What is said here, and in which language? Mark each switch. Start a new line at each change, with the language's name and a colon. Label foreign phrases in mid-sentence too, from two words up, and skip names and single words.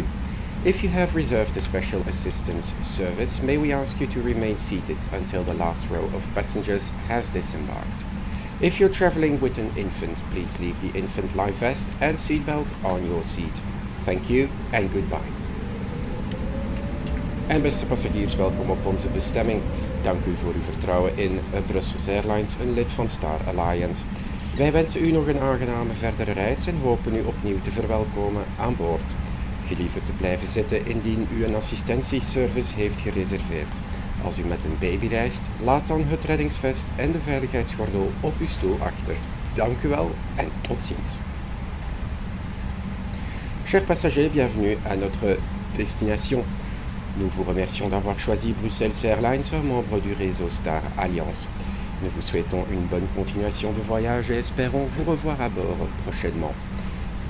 English: If you have reserved a special assistance service, may we ask you to remain seated until the last row of passengers has disembarked. If you're traveling with an infant, please leave the infant life vest and seatbelt on your seat. Thank you and goodbye.
Dutch: En beste passagiers, welkom op onze bestemming. Dank u voor uw vertrouwen in Brussels Airlines, een lid van Star Alliance. Wij wensen u nog een aangename verdere reis en hopen u opnieuw te verwelkomen aan boord. Gelieve te blijven zitten indien u een assistentieservice heeft gereserveerd. Als u met een baby reist, laat dan het reddingsvest en de veiligheidsgordel op uw stoel achter. Dank u wel en tot ziens.
French: Chers passagers, bienvenue à notre destination. Nous vous remercions d'avoir choisi Bruxelles Airlines, membre du réseau Star Alliance. Nous vous souhaitons une bonne continuation de voyage et espérons vous revoir à bord prochainement.